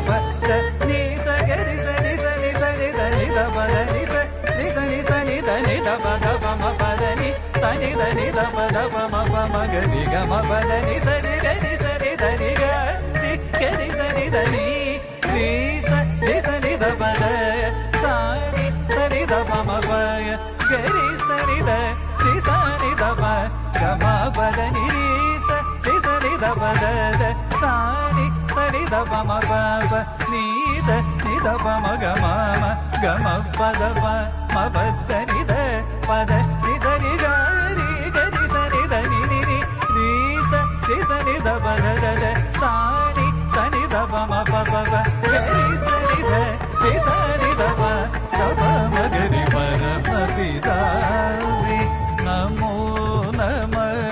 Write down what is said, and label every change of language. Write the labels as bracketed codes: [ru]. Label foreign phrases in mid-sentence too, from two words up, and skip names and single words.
[sa] పద ని సగరి సని సని సని దని దప దని సని సని దని దప దప మ పద ని సని దని దప దప మ ప మగ ని గ మ పద ని సని దని సని దని గ ని గరి సని దని ని సని దప ద సని సని దప మ ప గరి సని ద ని సని దప గ మ పద ని రి స da pa da da sa ni sa ni da pa ma pa pa ni da pa ma ga ma pa da pa ma pa da ni da pa da ni sa ni ga ni sa ni da ni sa ni da pa da da sa ni da pa ma pa pa pa ni sa ni da pa ma ga ni pa da ma pi da ni namo namah